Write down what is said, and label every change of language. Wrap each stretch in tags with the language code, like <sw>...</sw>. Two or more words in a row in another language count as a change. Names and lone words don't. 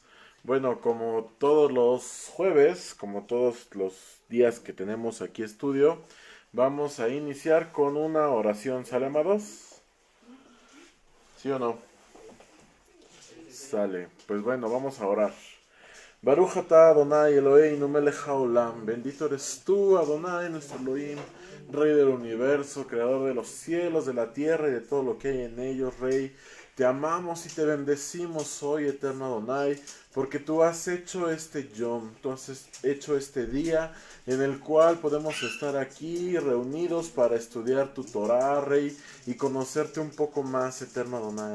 <es>Bueno, como todos los jueves, como todos los días que tenemos aquí estudio, vamos a iniciar con una oración. ¿Sale, amados? ¿Sí o no? Sale. Pues bueno, vamos a orar.</es> <he>ברוך אתה אדוני אלוהינו מלך העולם.</he> <es>Bendito eres tú, Adonai, nuestro Elohim, Rey del universo, Creador de los cielos, de la tierra y de todo lo que hay en ellos, Rey. Te amamos y te bendecimos hoy, eterno Adonai, porque tú has hecho este Yom, tú has hecho este día en el cual podemos estar aquí reunidos para estudiar tu Torah, Rey, y conocerte un poco más, eterno Adonai.</es>